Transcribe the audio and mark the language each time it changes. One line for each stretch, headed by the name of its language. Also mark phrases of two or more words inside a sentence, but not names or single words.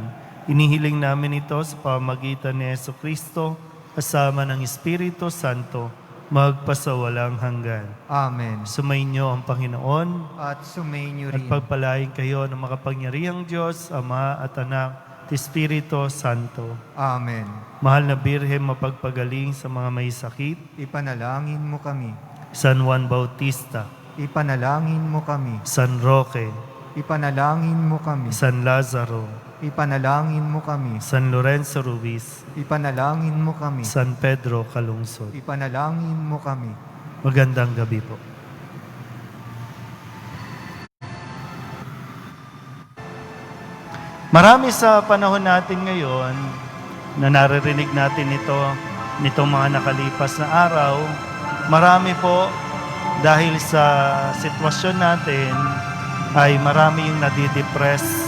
Filipino: Inihiling namin ito sa pamagitan ni Jesucristo, kasama ng Espiritu Santo, magpasawalang hanggan. Amen. Sumainyo ang Panginoon At sumainyo at rin. pagpalain kayo ng makapangyarihang Diyos, Ama at Anak, at Espiritu Santo. Amen. Mahal na Birhen, mapagpagaling sa mga may sakit. Ipanalangin mo kami. San Juan Bautista, Ipanalangin mo kami. San Roque, Ipanalangin mo kami. San Lazaro, Ipanalangin mo kami. San Lorenzo Ruiz, Ipanalangin mo kami. San Pedro Calungsod. Ipanalangin mo kami. Magandang gabi po. Marami sa panahon natin ngayon na naririnig natin nitong mga nakalipas na araw. Marami po dahil sa sitwasyon natin ay marami yung nadidepress.